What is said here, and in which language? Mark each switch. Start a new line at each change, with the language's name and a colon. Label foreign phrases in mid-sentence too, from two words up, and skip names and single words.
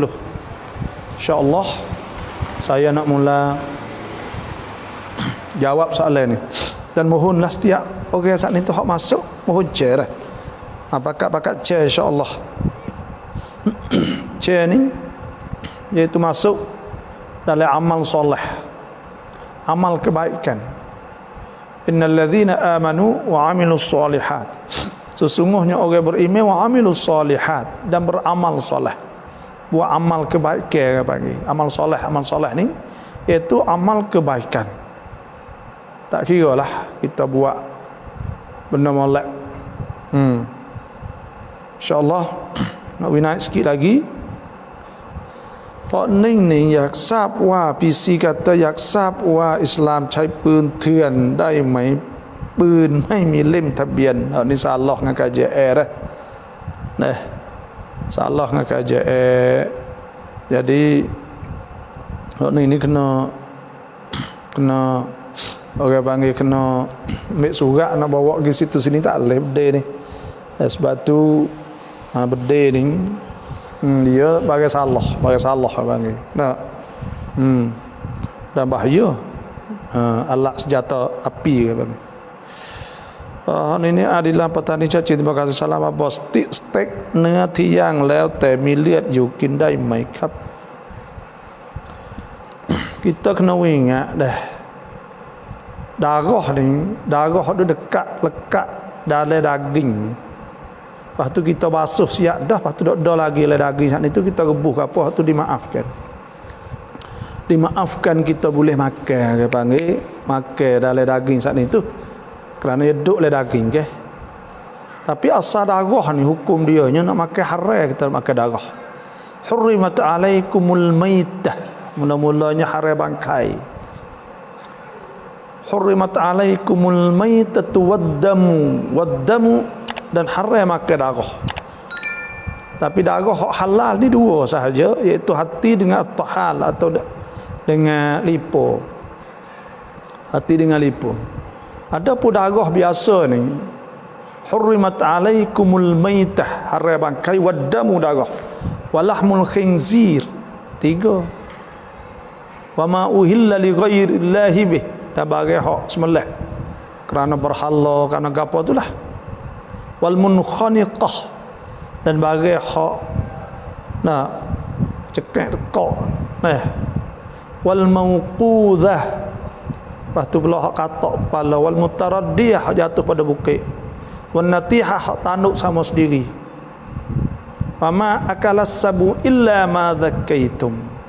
Malay: InsyaAllah saya nak mula jawab soalan ni. Dan mohonlah setiap orang saat ni tu hak masuk, mohon share lah. Pakat share insyaAllah. Share ni iaitu masuk dalam amal soleh, amal kebaikan.
Arabic: إن الذين آمنوا وعملوا الصالحات.
Malay: Sesungguhnya orang beriman
Arabic: وعملوا الصالحات
Malay: dan beramal soleh. Buat amal kebaikan bagi. Amal soleh ni iaitu amal kebaikan. Tak kira lah kita buat benda molek. InsyaAllah nak naik sikit lagi. Pak Ning ni
Thai: อยากทราบว่า PC กาตอยากทราบว่าอิสลามใช้ปืนเถื่อนได้ไหมปืนไม่มีเล่มทะเบียนนี่
Malay: salah dengan KJR dah. Salah dengan KJR. Jadi Pak Ning ni kena orang panggil kena ambil surat nak bawa pergi situ sini tak boleh benda ni. Sebab tu benda ni dia bagi salah panggil. Dan bahaya. Alat senjata api ke panggil. Ini adalah petani caci. Terima kasih. Salam apa stek
Thai: เนื้อที่ย่างแล้วแต่มีเลือดอยู่กินได้ไหมครับ
Malay: Kita kena ingat dah. Darah tu lekat dalam daging. Lepas tu kita basuh siap dah, lepas tu dah lagi dalam daging saat itu kita rebus ke apa, lepas tu dimaafkan kita boleh makan ke panggil makan dalam daging saat itu kerana dia duduk dalam daging ke. Tapi asal darah ni hukum dia nya nak makan haram, kita makan darah.
Arabic: حرمت عليكم الميتة,
Malay: mula-mulanya haram bangkai.
Arabic: حرمت عليكم الميتة والدم
Malay: dan haram makan darah. Tapi darah hak halal ni dua sahaja, iaitu hati dengan tahal atau dengan lipo. Hati dengan lipo. Ada pun darah biasa ni,
Arabic: حرمت عليكم الميتة,
Malay: haram bangkai,
Arabic: waddamu darah, ولحم الخنزير, 3, wa ما أهل لغير الله به,
Malay: dan bagi hak sembelih kerana berhala, kerana gapo itulah,
Arabic: والمنخنقة,
Malay: dan bagi hak nak cekak tekak,
Arabic: والموقوذة,
Malay: lepas tu pula hak katak kepala,
Arabic: والمتردية,
Malay: hak jatuh pada bukit,
Arabic: والنطيحة,
Malay: hak tanduk sama sendiri,
Arabic: وما أكل السبع إلا ما ذكيتم,